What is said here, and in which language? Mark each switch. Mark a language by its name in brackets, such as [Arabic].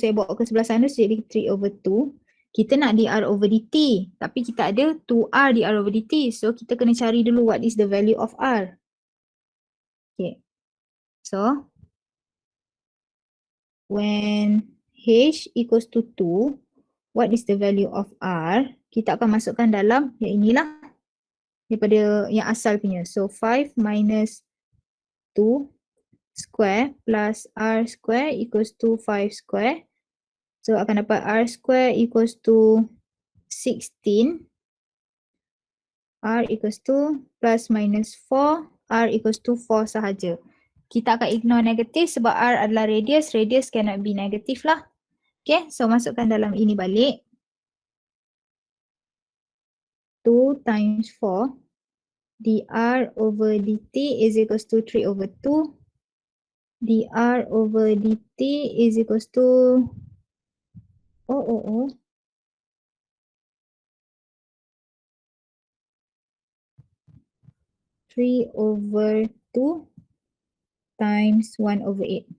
[Malay] Saya bawa ke sebelah sana, so jadi 3 over 2. Kita nak dr over dt, tapi kita ada 2R dr over dt. So kita kena cari dulu [English] what is the value of R. [Malay] Okay. [English] So when H equals to 2, what is the value of R? [Malay] Kita akan masukkan dalam yang inilah daripada yang asal punya. [English] So 5 minus 2 square plus R square equals to 5 square. [Malay] So akan dapat [English] R square equals to 16. R equals to plus minus 4. R equals to 4 [Malay] sahaja. Kita akan ignore negatif sebab R adalah radius. [English] Radius cannot be negatif lah. [Malay] Okay, so masukkan dalam ini balik. [English] 2 times 4 dr over dt is equals to 3 over 2. dr over dt is equals to 3 over 2 times 1 over 8.